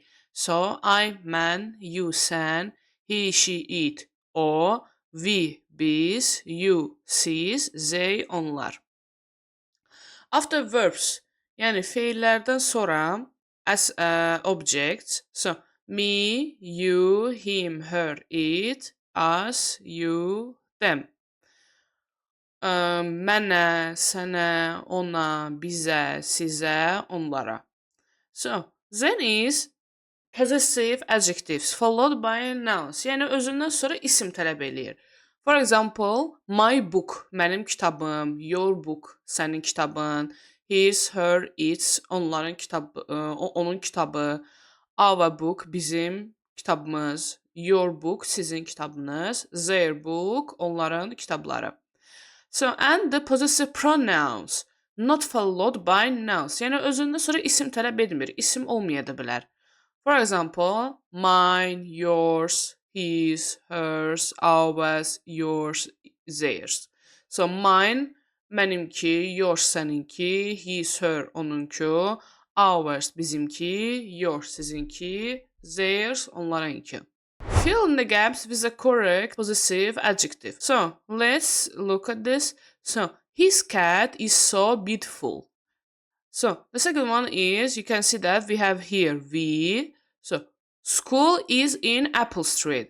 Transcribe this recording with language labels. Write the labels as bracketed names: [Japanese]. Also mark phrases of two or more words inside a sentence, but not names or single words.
[English] So, I, man, you, sen, he, she, it, o, we, biz, you, siz, they, onlar. After verbs, [Azerbaijani] yani fiillerden sonra [English] as objects, so me, you, him, her, it, us, you, them. [Azerbaijani] Mənə, sənə, ona, bizə, sizə, onlara. [English] So, then is possessive adjectives followed by nouns. [Azerbaijani] Yəni özündən sonra isim tələb eləyir. [English] For example, my book, [Azerbaijani] mənim kitabım, [English] your book, [Azerbaijani] sənin kitabın, [English] his, her, its, [Azerbaijani] onların kitabı, onun kitabı, [English] our book, [Azerbaijani] bizim kitabımız, [English] your book, [Azerbaijani] sizin kitabınız, [English] their book, [Azerbaijani] onların kitabları. [English] So, and the possessive pronouns not followed by nouns. [Azerbaijani] Yəni özündən sonra isim tələb etmir. İsim olmaya da bilər. [English] For example, mine, yours, his, hers, ours, yours, theirs. So mine mənimki, yours səninki, his, her onunku, ours bizimki, yours sizinki, theirs onlarınki. Fill in the gaps with the correct possessive adjective. So let's look at this. So his cat is so beautiful. So the second one is you can see that we have here we. So school is in Apple Street.